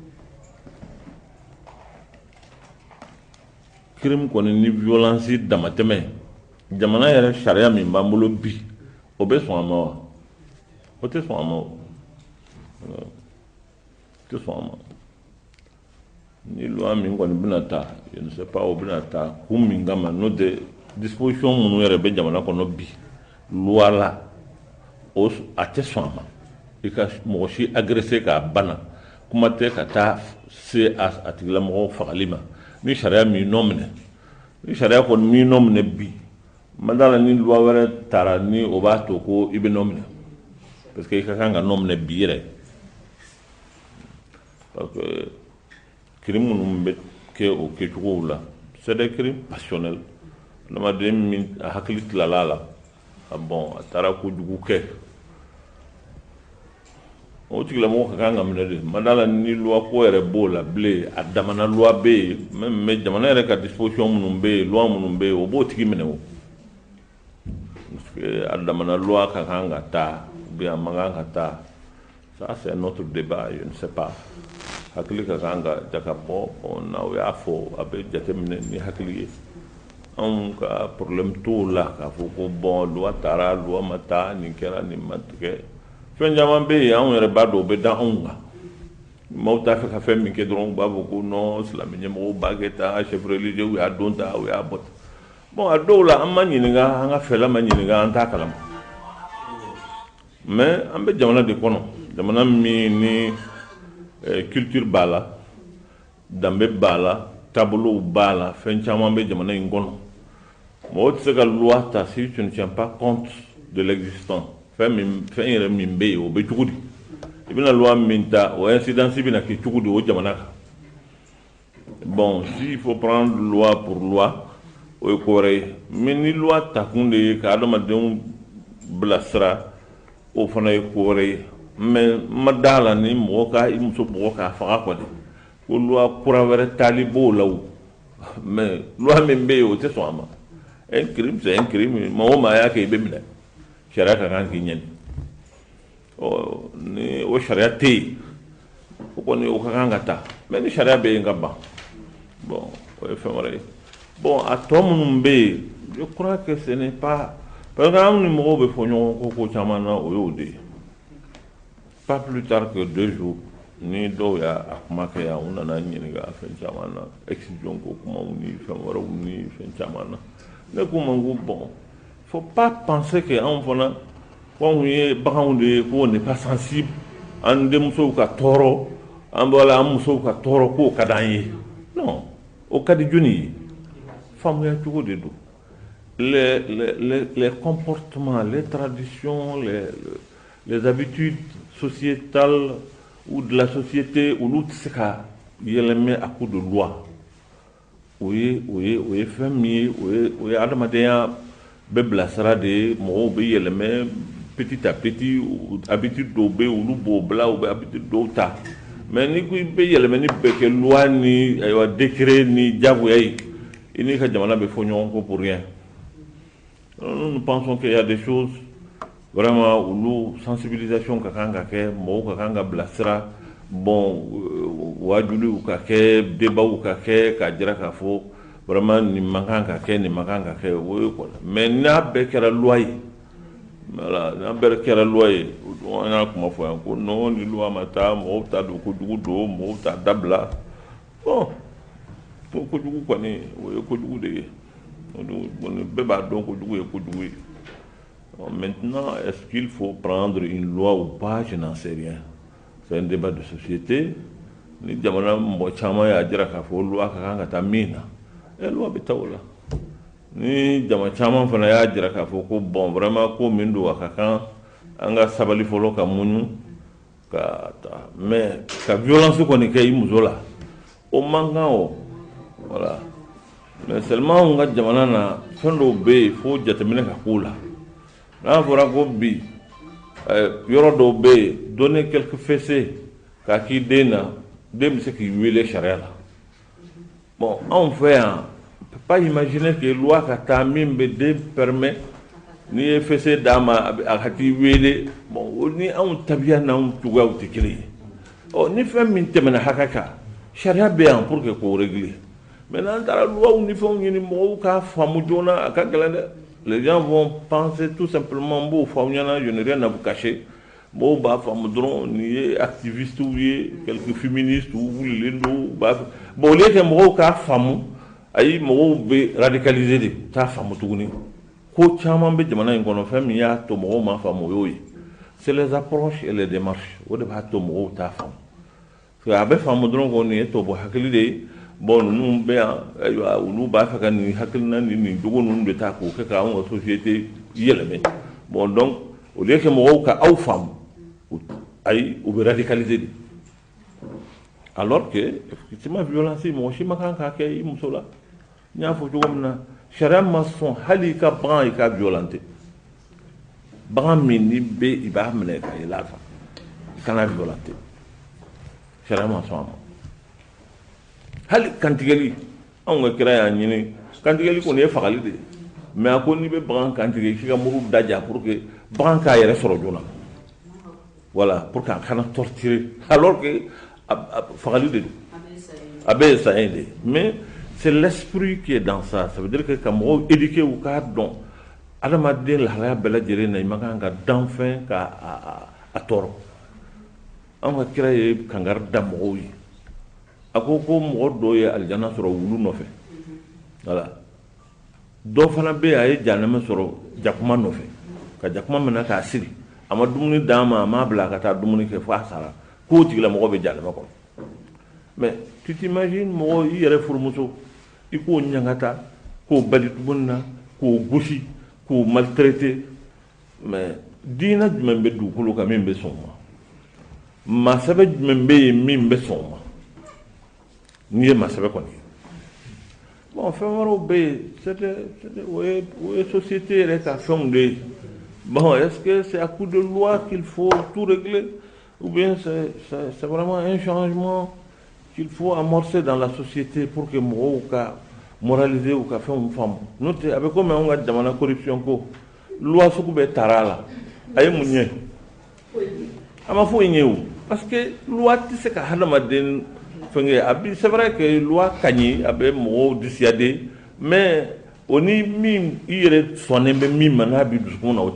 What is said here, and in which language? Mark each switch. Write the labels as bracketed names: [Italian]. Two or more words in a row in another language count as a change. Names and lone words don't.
[Bambara] crime kɔni ni violence damatɛmɛ jamana yɛrɛ sariya min b'an bolo bi o bɛ sɔn a ma wa o tɛ sɔn a ma o tɛ sɔn a ma ni loi min kɔni bɛna ta [French] je ne sais pas [Bambara] o bɛna ta kun min kama n'o tɛ disposition minnu yɛrɛ bɛ jamana kɔnɔ bi loi la o a tɛ sɔn a ma i ka mɔgɔ si agressé k'a bana kuma tɛ ka taa se a tigilamɔgɔ fagali ma ni sariya m'i nɔ minɛ ni sariya kɔni m'i nɔ minɛ bi ma d'a la ni loi wɛrɛ tara ni o b'a to ko i bɛ nɔ minɛ parce que i ka kan ka nɔ minɛ bi yɛrɛ parce que crime minnu bɛ kɛ o kɛcogow la [French] c'est des crimes passionnels [Bambara] adamaden min a hakili tilala a la bon a taara kojugu kɛ o tigilamɔgɔ ka kan ka minɛ de ma d'a la ni loi ko yɛrɛ b'o la bilen a damana loi bɛ yen mais jamana yɛrɛ ka disposition minnu bɛ yen loi minnu bɛ yen o b'o tigi minɛ o parce que a damana loi ka kan ka taa ou bien a man kan ka taa [French] ça c'est un autre débat je ne sais pas [Bambara] hakili ka kan ka jakabɔ n'aw y'a fɔ a bɛ jateminɛ ni hakili ye anw ka problème t'o la k'a fɔ ko bon loi taara loi ma taa nin kɛra nin ma tigɛ fɛn caman bɛ yen anw yɛrɛ b'a dɔn o bɛ da anw kan maaw t'a fɛ ka fɛn min kɛ dɔrɔn u b'a fɔ ko non silamɛ ɲɛmɔgɔw b'a kɛ tan [French] chef religieux [Bambara] u y'a don ta u y'a bɔ tan bon a dɔw la an ma ɲininka an ka fɛla ma ɲininka an t'a kalama mais an bɛ jamana de kɔnɔ jamana min ni culture b'a la danbe b'a la taabolow b'a la fɛn caman bɛ jamana in kɔnɔ mɔgɔ tɛ se ka loi ta [French] si tu ne tiens pas compte de l'existant [Bambara] fɛn yɛrɛ min bɛ yen o bɛ cogo di i bɛna loi min ta o incidence bɛna kɛ cogo di o jamana kan. [French] Bon, s'il faut prendre [Bambara] loi pour loi o ye ko wɛrɛ ye mais ni loi takun de ye ka adamadenw bilasira o fana ye ko wɛrɛ ye mais ma da la ni mɔgɔ ka i muso bugɔ k'a faga kɔni ko loi kura wɛrɛ tali b'o la o mais loi min bɛ yen o tɛ sɔn a ma. [French] Un crime c'est un crime [Bambara] maa o maa y'a kɛ i bɛ minɛ sariya ka kan k'i ɲɛni ni o sariya tɛ yen o kɔni o ka kan ka ta mais ni sariya bɛ yen ka ban bon o ye fɛn wɛrɛ ye. Bon a tɔ minnu bɛ yen [French] je crois que ce n'est pas parce que [Bambara] an ni mɔgɔw bɛ fɔ ɲɔgɔn ko caman na o y'o de ye. [French] Pas plus tard que [Bambara] 2 jours ni dɔw y'a kuma kɛ yan u nana ɲininka fɛn caman na excision ko kumaw ni fɛn wɛrɛw ni fɛn caman na ne ko ma ko bon [French] faut pas penser que [Bambara] anw fana ko anw ye baganw de ye ko [French] n'est pas sensible [Bambara] an denmusow ka tɔɔrɔ an bɔra an musow ka tɔɔrɔ k'o ka d'an ye non o ka di jɔnni ye faamuya cogo de don. [French] Les comportements, les traditions, les habitudes sociétales ou de la société ou l'autre c'est qu'à yɛlɛmɛ à coup de loi. Oui, [Bambara] fɛn min ye o ye adamadenya bɛ bilasira de ye mɔgɔw bɛ yɛlɛmɛ [French] petit à petit [Bambara] habitude dɔw bɛ olu b'o bila u bɛ habitude dɔw ta mais ni ko i bɛ yɛlɛmɛni bɛ kɛ loi ni ayiwa décret ni diyagoya ye i n'i ka jamana bɛ fɔ ɲɔgɔn ko [French] pour rien. Nous pensons qu'il y a des choses vraiment [Bambara] olu sensibilisation ka kan ka kɛ mɔgɔw ka kan ka bilasira bon wajuliw ka kɛ débatw ka kɛ k'a jira k'a fɔ vraiment nin man kan ka kɛ nin man kan ka kɛ o ye quoi mais n'a bɛɛ kɛra loi ye voilà n'a bɛɛ kɛra loi ye an y'a kuma fɔ yan ko non ni loi ma taa mɔgɔw t'a don kojugu don mɔgɔw t'a dabila bon kojugu kɔni o ye kojugu de ye bɛɛ b'a dɔn kojugu ye kojugu ye. [French] Maintenant est-ce qu'il faut prendre une loi ou pas je n'en sais rien. C'est un débat de société [Bambara] ni jamana mɔgɔ caman y'a jira k'a fɔ loi ka kan ka taa min na loi bɛ taa o la ni jama caman fana y'a jira k'a fɔ ko bon vraiment ko min don a ka kan an ka sabali fɔlɔ ka muɲu ka taa mais ka violence kɔni kɛ i muso la o man kan o voilà [French] mais seulement [Bambara] an ka jamana na fɛn dɔw bɛ yen fo jateminɛ ka k'o la n'a fɔra ko bi yɔrɔ dɔw bɛ yen [French] donner quelques fessées [Bambara] k'a k'i den na den bɛ se k'i wele sariya la bon anw fɛ yan [French] on peut pas imaginer que [Bambara] loi ka taa min bɛ den permet n'i ye fessé d'a ma a ka t'i wele bon ni anw tabiya n'anw cogoyaw tɛ kelen ye ni fɛn min tɛmɛna hakɛ kan sariya bɛ yan [French] pour que [Bambara] k'o régler mais n'an taara loi ni fɛnw ɲini mɔgɔw k'a faamu joona a ka gɛlɛn dɛ. [French] Les gens vont penser tout simplement bon je n'ai rien à vous cacher bon [Bambara] b'a faamu dɔrɔn nin ye [French] activiste ou ye quelques féministes ou wulilen don bon au lieu que [Bambara] mɔgɔw k'a faamu ayi mɔgɔw bɛ radicaliser de t'a faamu tuguni ko caman bɛ jamana in kɔnɔ fɛn min y'a to mɔgɔw ma faamu o y'o ye [French] c'est les approches et les démarches [Bambara] o de b'a to mɔgɔw t'a faamu parce que a bɛ faamu dɔrɔn ko nin ye tɔbɔ hakili de ye bon ninnu bɛ yan ayiwa olu b'a fɛ ka nin hakilina ni nin jogo ninnu de ta k'o kɛ k'anw ka société yɛlɛmɛ bon [French] donc au lieu que [Bambara] mɔgɔw ka aw faamu ayi u bɛ radicaliser de [French] alors que effectivement [Bambara] violence mɔgɔ si ma kan k'a kɛ i muso la n y'a fɔ cogo min na sariya ma sɔn hali i ka bagan i ka violenter bagan min ni bɛ i b'a minɛ ka yɛlɛ a kan i kana violenter sariya ma sɔn a ma. hali kantigɛli anw ka kira y'a ɲini kantigɛli kɔni ye fagali de ye mais a ko n'i bɛ bagan kantigɛ k'i ka muru daja [French] pour que [Bambara] bagan k'a yɛrɛ sɔrɔ joona [French] voilà pour que [Bambara] a kana torturer [French] alors que [Bambara] fagali de don a bɛɛ ye saɲɛ de ye [French] mais c'est l'esprit qui est dans ça ça veut dire que [Bambara] ka mɔgɔw éduquer u k'a dɔn adamaden lahalaya bɛɛ lajɛlen na i ma kan ka dan fɛn ka tɔɔrɔ anw ka kira ye kangari da mɔgɔw ye a ko mɔgɔ dɔw ye alijana sɔrɔ wulu nɔfɛ voilà dɔ fana bɛ yen a ye jahanama sɔrɔ jakuma nɔfɛ ka jakuma minɛ k'a siri a ma dumuni d'a ma a m'a bila a ka taa dumuni kɛ fo a sara k'o tigilamɔgɔ bɛ jahanama kɔnɔ [French] mais tu t'imagines [Bambara] mɔgɔ i yɛrɛ furumuso i k'o ɲangata k'o bali dumuni na k'o gosi k'o maltraiter mais diinɛ jumɛn bɛ dugukolo kan min bɛ sɔn o ma masɛbɛ jumɛn bɛ yen min bɛ sɔn o ma n'i ye masɛbɛ kɔni bon fɛn wɛrɛw bɛ yen o ye société yɛrɛ ka fɛnw de ye bon [French] est-ce que c'est à coup de loi qu'il faut tout régler ou bien c'est vraiment un changement qu'il faut amorcer dans la société pour que [Bambara] mɔgɔw ka moraliser ou ka fɛnw faamu n'o tɛ a bɛ komi anw ka jamana corruption ko loi sugu bɛ taara a la a ye mun ɲɛ a ma foyi ɲɛ o parce que loi tɛ se ka hadamaden fɛnkɛ a bi [French] c'est vrai que [Bambara] loi ka ɲi a bɛ mɔgɔw dissuader mais o ni min i yɛrɛ sɔnnen bɛ min ma n'a bi dusukun na o